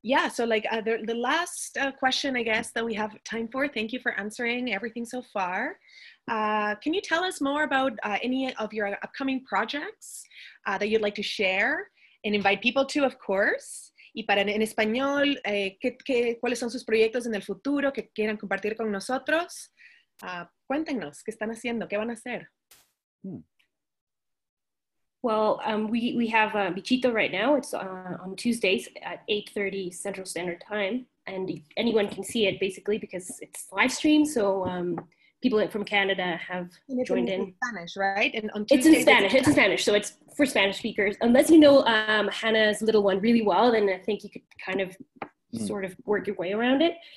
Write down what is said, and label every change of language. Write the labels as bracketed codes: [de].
[en] So like the last question, I guess, that we have time for. Thank you for answering everything so far. Can you tell us more about any of your upcoming projects that you'd like to share and invite people to, of course? [es] Y para en español, ¿cuáles son sus proyectos en el futuro que quieran compartir con nosotros? Cuéntenos, ¿qué están haciendo? ¿Qué van a hacer? [en] Well, we have Bichito right now. It's on Tuesdays at 8:30 Central Standard Time, and anyone can see it basically because it's live streamed. So people from Canada have joined in. Spanish, right? And on Tuesdays, it's in Spanish. It's in Spanish, so it's for Spanish speakers. Unless you know Hannah's little one really well, then I think you could kind of sort of work your way around it.